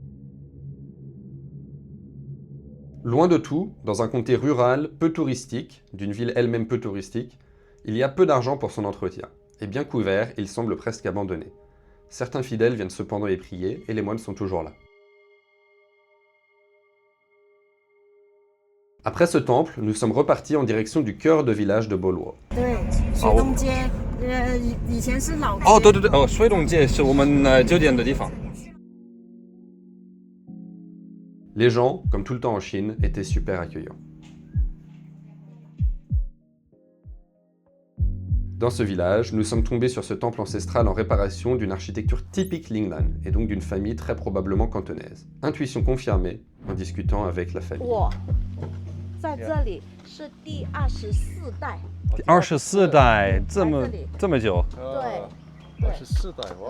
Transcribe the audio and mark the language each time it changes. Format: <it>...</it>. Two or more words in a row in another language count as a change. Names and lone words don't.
<fr>Loin de tout, dans un comté rural, peu touristique, d'une ville elle-même peu touristique, il y a peu d'argent pour son entretien, et bien couvert, il semble presque abandonné. Certains fidèles viennent cependant y prier, et les moines sont toujours là. Après ce temple, nous sommes repartis en direction du cœur de village de Boluo.</fr> <zh>对，水东街，以前是老街。哦，对对对，哦，水洞街是我们酒店的地方。</zh> <fr>Les gens, comme tout le temps en Chine, étaient super accueillants. Dans ce village, nous sommes tombés sur ce temple ancestral en réparation d'une architecture typique Lingnan, et donc d'une famille très probablement cantonaise. Intuition confirmée en discutant avec la famille.</fr> <zh>我在这里是第24代。第24代，这么久。对。 24代哇。</zh>